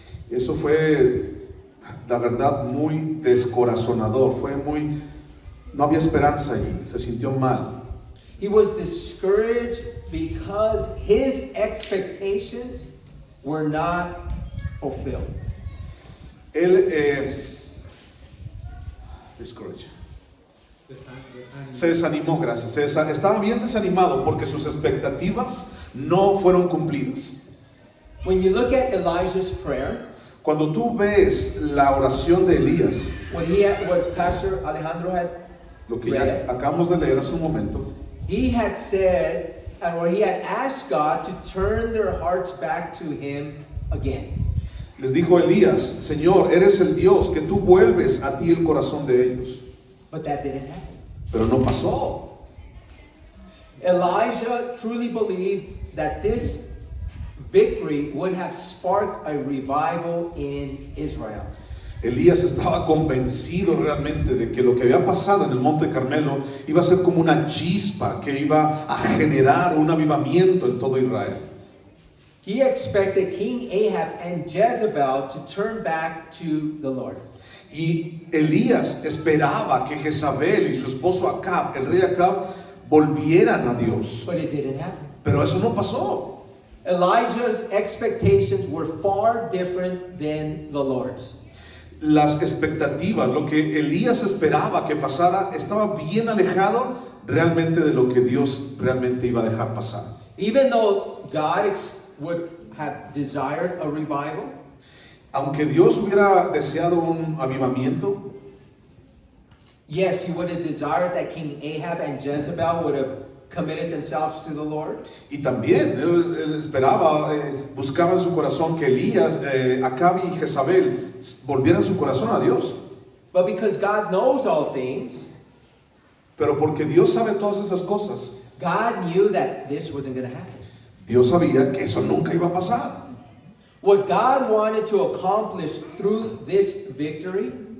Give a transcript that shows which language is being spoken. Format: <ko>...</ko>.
<es>Eso fue, la verdad, muy descorazonador. No había esperanza allí. Se sintió mal.</es> <en>He was discouraged because his expectations were not fulfilled.</en> <es>Él, discouraged. Se desanimó, gracias. Estaba bien desanimado porque sus expectativas no fueron cumplidas.</es> <en>When you look at Elijah's prayer,</en> <es>Cuando tú ves la oración de Elías,</es> <en>what Pastor Alejandro had</en> <es>lo que ya acabamos de leer hace un momento,</es> <en>he had said, or he had asked God to turn their hearts back to Him again.</en> <es>les dijo Elías: Señor, eres el Dios que tú vuelves a ti el corazón de ellos.</es> <en>But that didn't happen.</en> <es>Pero no pasó.</es> <en>Elijah truly believed that this victory would have sparked a revival in Israel.</en> <es>Elías estaba convencido realmente de que lo que había pasado en el Monte Carmelo iba a ser como una chispa que iba a generar un avivamiento en todo Israel.</es> <en>He expected King Ahab and Jezebel to turn back to the Lord.</en> <es>Y Elías esperaba que Jezabel y su esposo Acab, el rey Acab, volvieran a Dios.</es> <en>But it didn't happen.</en> <es>Pero eso no pasó.</es> <en>Elijah's expectations were far different than the Lord's.</en> <es>Las expectativas, lo que Elías esperaba que pasara, estaba bien alejado realmente de lo que Dios realmente iba a dejar pasar.</es> <en>Even though God would have desired a revival,</en> <es>Aunque Dios hubiera deseado un avivamiento,</es> <en>yes, He would have desired that King Ahab and Jezebel would have committed themselves to the Lord.</en> <es>y también él esperaba, buscaba en su corazón que Elías, Acab y Jezabel volvieran su corazón a Dios.</es> <en>But because God knows all things,</en> <es>Pero porque Dios sabe todas esas cosas,</es> <en>God knew that this wasn't going to happen.</en> <es>Dios sabía que eso nunca iba a pasar.</es> <en>What God wanted to accomplish through this victory,</en>